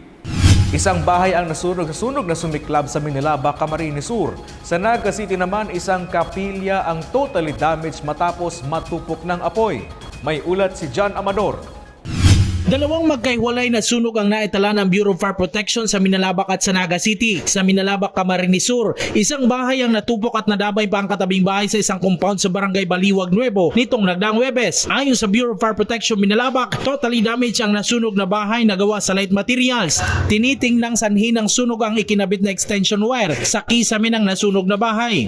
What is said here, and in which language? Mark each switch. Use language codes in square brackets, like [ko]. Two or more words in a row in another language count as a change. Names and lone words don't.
[tl] Isang bahay ang nasunog sa sunog na sumiklab sa Minalaba, Camarines Sur. Sa Naga City naman, isang kapilya ang [en] totally damaged [tl] matapos matupok ng apoy. May ulat si John Amador. Dalawang magkahiwalay na sunog ang naitala ng Bureau of Fire Protection sa Minalabak at sa Naga City. Sa Minalabak, Camarines Sur, isang bahay ang natupok at nadamay pa ang katabing bahay sa isang compound sa Barangay Baliwag Nuevo nitong nagdaang Huwebes. Ayon sa Bureau of Fire Protection Minalabak, [en] totally damaged [tl] ang nasunog na bahay na gawa sa [en] light materials. [tl] Tinitingnang sanhi ng sunog ang ikinabit na [en] extension wire [tl] sa kisame ng nasunog na bahay.